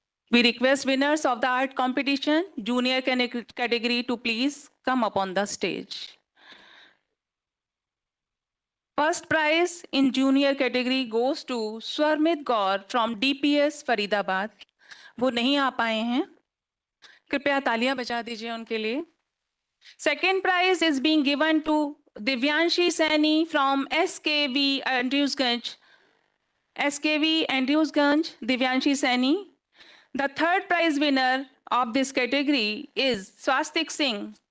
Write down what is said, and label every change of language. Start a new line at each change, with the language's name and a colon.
English: We request winners of the art competition, junior category, to please come up on the stage. First prize in junior category goes to Swarmit Gaur from DPS Faridabad.
Hindi: वो नहीं आ पाए हैं, कृपया तालियां बजा दीजिए उनके लिए.
English: Second prize is being given to Divyanshi Saini from SKV Andrewsganj. SKV Andrewsganj, Divyanshi Saini. The third prize winner of this category is Swastik Singh.